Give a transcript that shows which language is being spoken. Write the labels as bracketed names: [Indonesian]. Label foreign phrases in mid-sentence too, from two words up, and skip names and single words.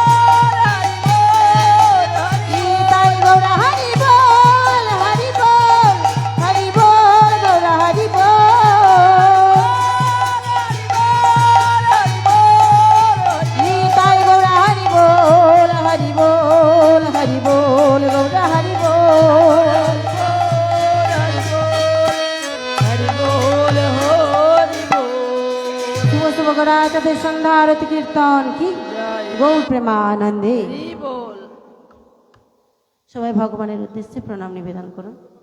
[Bangla] নিতাই গৌর হরি বোল হরি বোল হরি বোল গৌর হরি বোল নিতাই গৌর হরি বোল হরি বোল হরি বোল গৌর হরি বোল শুভ শুভ গড়াচাঁদের সন্ধ্যা আরতি কীর্তন কি গৌর প্রেমানন্দে সবাই ভগবানের উদ্দেশ্যে প্রণাম নিবেদন করুন।